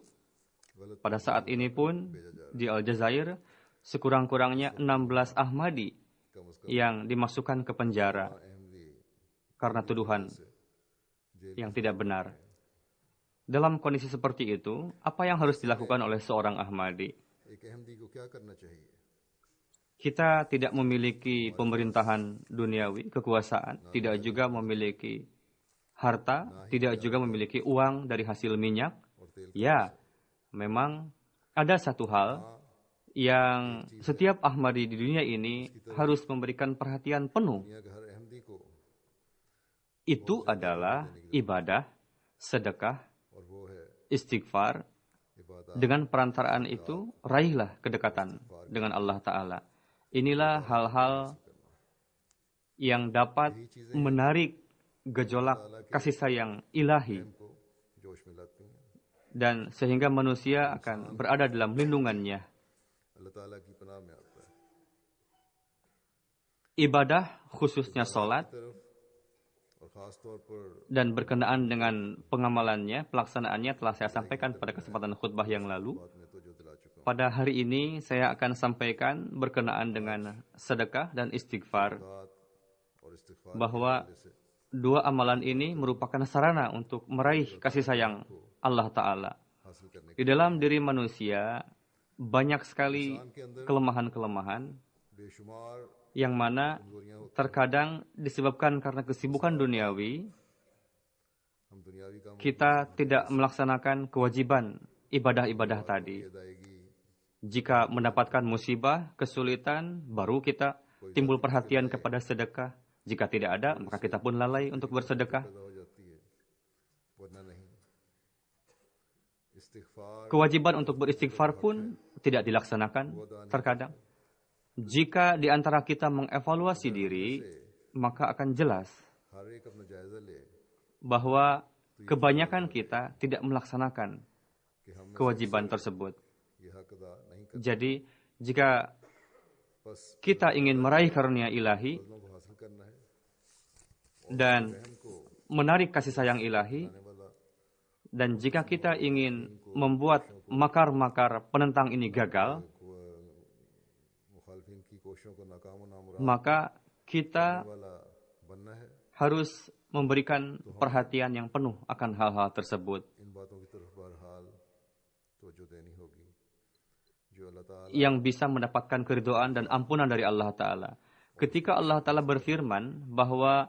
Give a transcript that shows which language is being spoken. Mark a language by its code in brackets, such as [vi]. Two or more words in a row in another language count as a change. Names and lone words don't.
[id] Pada saat ini pun di Aljazair sekurang-kurangnya 16 Ahmadi yang dimasukkan ke penjara karena tuduhan yang tidak benar. Dalam kondisi seperti itu, apa yang harus dilakukan oleh seorang Ahmadi? [hi] एक अहमदी को क्या करना चाहिए? [id] Kita tidak memiliki pemerintahan duniawi, kekuasaan, tidak juga memiliki harta, tidak juga memiliki uang dari hasil minyak. Ya, memang ada satu hal yang setiap Ahmadi di dunia ini harus memberikan perhatian penuh. [hi] दुनिया के हर अहमदी को, [id] Itu adalah ibadah, sedekah, [hi] और वो है [id] istighfar. [hi] इबादत। [id] Dengan perantaraan itu, raihlah kedekatan dengan Allah Ta'ala. Inilah hal-hal yang dapat menarik gejolak kasih sayang ilahi [hi] को जोश में लाती हैं। [id] dan sehingga manusia akan berada dalam lindungannya. [hi] अल्लाह ताला की पनाह में आता है। [id] Ibadah khususnya sholat [hi] तरफ और खास तौर पर [id] dan berkenaan dengan pengamalannya, pelaksanaannya telah saya sampaikan pada kesempatan khutbah yang lalu. [hi] बात में तो जो दिला चुका हूँ, [id] Pada hari ini saya akan sampaikan berkenaan dengan sedekah dan istighfar, [hi] बात और इस्तिग़फ़ार [id] bahwa [hi] से [id] dua amalan ini merupakan sarana untuk meraih kasih sayang Allah Ta'ala. [hi] हासिल करने [id] Di dalam diri manusia banyak sekali kelemahan-kelemahan [hi] बेशुमार [id] yang mana terkadang disebabkan karena kesibukan duniawi, [hi] हम दुनियावी कामों [id] kita tidak melaksanakan kewajiban ibadah-ibadah tadi. [hi] की अदायगी [id] Jika mendapatkan musibah, kesulitan, baru kita timbul perhatian kepada sedekah. Jika tidak ada, maka kita pun lalai untuk bersedekah. [hi] पैदा हो जाती है, वरना नहीं। इस्तिग़फ़ार [id] Kewajiban untuk beristighfar pun tidak dilaksanakan terkadang. Jika di antara kita mengevaluasi diri, maka akan jelas [hi] हर एक अपना जायजा ले [id] bahwa kebanyakan kita tidak melaksanakan [hi] कि हम [id] kewajiban tersebut. [hi] ये हक अदा नहीं कर, [id] Jadi, jika [hi] बस [id] kita ingin meraih karunia ilahi [hi] फजलों को हासिल करना है। [id] dan [hi] हमको [id] menarik kasih sayang ilahi, [hi] आने वाला [id] dan jika kita ingin membuat makar-makar penentang ini gagal, [hi] मुखालफिन की कोशिशों को नाकाम और नामुराद [id] maka kita [hi] वाला बनना है। [id] harus memberikan perhatian yang penuh akan hal-hal tersebut. [hi] इन बातों की तरफ बहरहाल तवज्जो देनी होगी जो अल्लाह ताला [id] Yang bisa mendapatkan keridhaan dan ampunan dari Allah Ta'ala. Ketika Allah Ta'ala berfirman bahwa